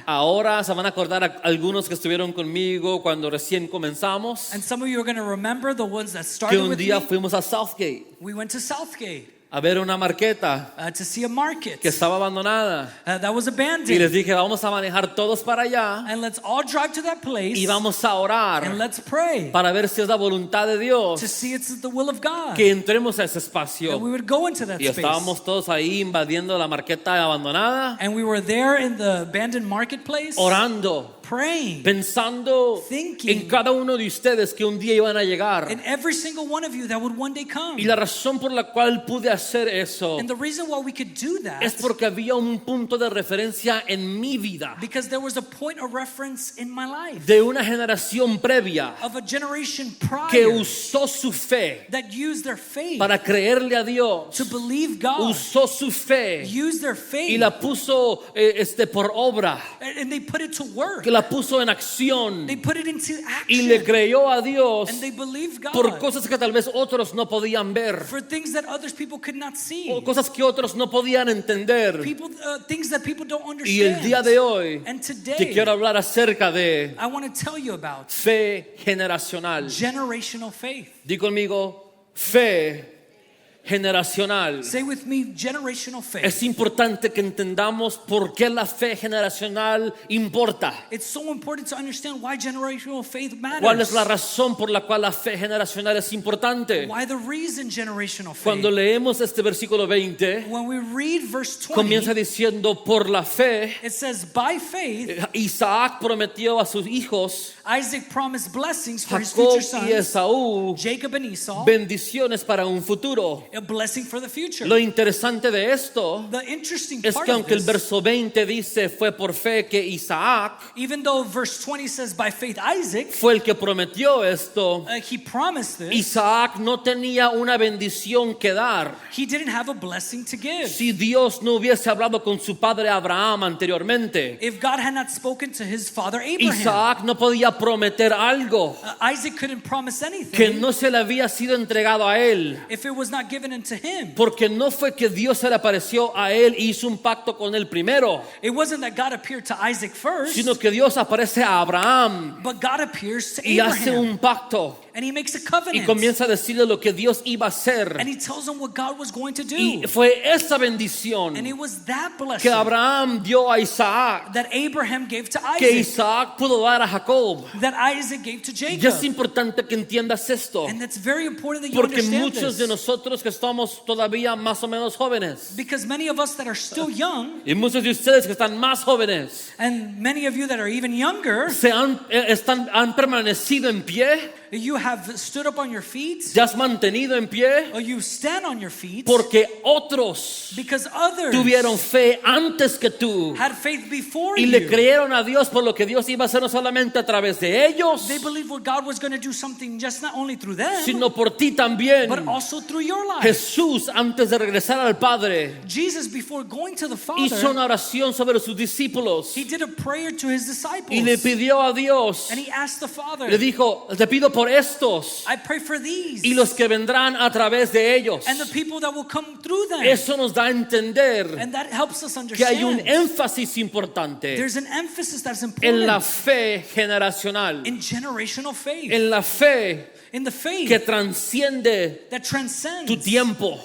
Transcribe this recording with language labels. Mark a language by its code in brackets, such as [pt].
[es] Ahora se van a acordar a algunos que estuvieron conmigo cuando recién comenzamos, [en] And some of you are going to remember the ones that [es] que [en] started [es] un [en] with [es] día [en] me. [es] fuimos a Southgate [en] We went to Southgate [es] a ver una marqueta [en] to see a market [es] que estaba abandonada. [en] that was [es] Y [en] abandoned. [es] les dije, vamos a manejar todos para allá [en] And let's all drive to that place [es] y vamos a [en] and [es] orar [en] let's pray [es] para ver si es la voluntad de [en] to [es] Dios [en] see it's the will of God. [es] que entremos a ese [en] That [es] espacio. [en] we would go into that [es] Y [en] space. [es] estábamos todos ahí invadiendo la marqueta abandonada, [en] And we were there in the abandoned marketplace [es] orando, [en] praying. [es] pensando [en] Thinking. [es] en cada uno de ustedes que un día iban a llegar. [en] And every single one of you that would one day come. [es] Y la razón por la cual pude hacer eso [en] And the reason why we could do that [es] es porque había un punto de referencia en mi vida [en] because there was a point of reference in my life [es] de una generación previa [en] of a generation [es] que [en] prior [es] usó su fe [en] that used their faith [es] para creerle a Dios, [en] to believe God, [es] usó su fe [en] used their [es] y [en] faith, [es] la puso por obra, [en] and they put it to work. [es] que la puso en acción [en] They put it into [es] y le [en] action. [es] creyó a Dios [en] And they believed [es] por [en] God [es] cosas que tal vez otros no podían ver, [en] for things that others people could not see. [es] o cosas que otros no podían entender. [en] People, things that people don't [es] Y el [en] understand. [es] día de hoy [en] And [es] te [en] today, [es] quiero hablar acerca de [en] I want to tell you about [es] fe generacional. [en] generational faith. [es] Di conmigo, fe generacional. [en] Say with me, generational faith. [es] Es importante que entendamos por qué la fe generacional importa. [en] It's so important to understand why generational faith matters. [es] ¿Cuál es la razón por la cual la fe generacional es importante? [en] Why the reason generational faith. [es] Cuando leemos este versículo 20, [en] When we read verse 20, [es] comienza diciendo, por la fe, [en] it says, by faith, [es] Isaac prometió a sus hijos, [en] Isaac promised blessings for his [es] Jacob [en] future [es] y Esaú, [en] Jacob and Esau, [es] bendiciones para un futuro. [en] a blessing for the future. [es] Lo interesante de esto [en] The interesting [es] es [en] part [es] que [en] of [es] aunque el [en] this, [es] verso 20 dice fue por fe que Isaac [en] even though verse 20 says by faith Isaac, [es] fue el que prometió esto, [en] he promised this, [es] Isaac no tenía una bendición que dar. [en] he didn't have a blessing to give. [es] Si Dios no hubiese hablado con su padre Abraham anteriormente, [en] If God had not spoken to his father Abraham, [es] Isaac no podía prometer algo [en] Isaac couldn't promise anything [es] que no se le había sido entregado a él. [en] if it was not given unto him. [es] Porque no fue que Dios se le apareció a él y hizo un pacto con él primero, [en] It wasn't that God appeared to Isaac first, [es] sino que Dios aparece a Abraham [en] but God appears to [es] y hace [en] Abraham, [es] un pacto [en] and he makes a [es] y [en] covenant, [es] comienza a decirle lo que Dios iba a hacer. [en] and he tells him what God was going to do. [es] Y fue esa bendición [en] And it was that [es] que [en] blessing [es] Abraham dio a Isaac, [en] that Abraham gave to [es] que [en] Isaac, [es] Isaac pudo dar a Jacob. [en] that Isaac gave to [es] Y es [en] Jacob. [es] importante que entiendas esto, [en] And that's very important that you [es] porque [en] understand [es] muchos de [en] this. [es] nosotros que estamos todavía más o menos jóvenes, [en] Because many of us that are still young, [es] y muchos de ustedes que están más jóvenes, [en] and many of you that are even younger, [es] han permanecido en pie, [en] you have stood up on your feet, [es] te has mantenido en pie, [en] or you stand on your feet, [es] porque otros [en] because others [es] tuvieron fe antes que tú [en] had faith before [es] y le [en] you. [es] creyeron a Dios por lo que Dios iba a hacer no solamente a través de ellos, [en] They believed what God was going to do something just not only through them, [es] sino por ti también. [en] but also through your life. [es] Jesús, antes de regresar al Padre, [en] Jesus, before going to the [es] hizo [en] Father, [es] una oración sobre sus discípulos [en] he did a prayer to his disciples, [es] y le pidió a Dios, [en] and he asked the Father, [es] le dijo, te pido por estos [en] I pray for these [es] y los que vendrán a través de ellos. [en] and the people that will come through them. [es] Eso nos da a entender [en] And that helps us [es] que hay un [en] understand [es] énfasis importante [en] there's an emphasis that's [es] en la [en] important [es] fe generacional, [en] in generational faith, [es] en la fe [en] in the faith [es] que transciende [en] that transcends [es] tu tiempo,